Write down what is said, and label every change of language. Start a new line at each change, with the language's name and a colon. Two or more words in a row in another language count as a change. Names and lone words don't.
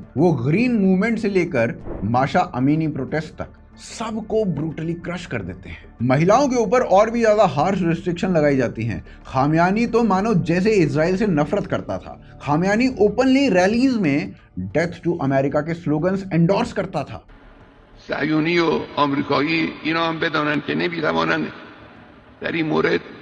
Hindi: वो ग्रीन मूवमेंट से लेकर माशा अमीनी प्रोटेस्ट तक सबको
English: brutally crush
Hindi: कर देते हैं। महिलाओं के ऊपर और भी ज्यादा
English: harsh restriction
Hindi: लगाई जाती हैं। खामियानी तो मानो जैसे इजराइल से नफरत करता था। खामियानी
English: openly rallies
Hindi: में
English: death to America
Hindi: के
English: slogans endorse
Hindi: करता था।
Persian: صهیونی و آمریکایی اینا هم بدانن که نمی‌توانند در این مورد